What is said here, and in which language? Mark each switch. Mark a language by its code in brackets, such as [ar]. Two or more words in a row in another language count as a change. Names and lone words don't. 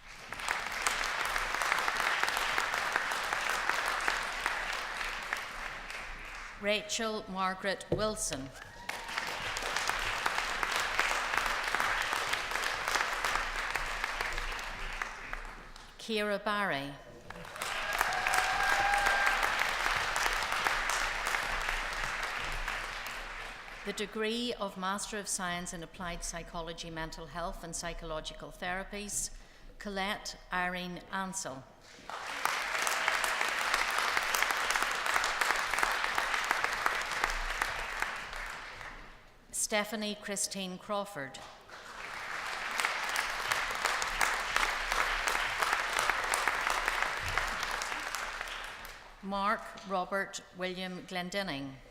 [en] Rachel Margaret Wilson. Ciara Barry. The degree of Master of Science in Applied Psychology, Mental Health and Psychological Therapies, Colette Irene Ansell. Stephanie Christine Crawford. Mark Robert William Glendinning.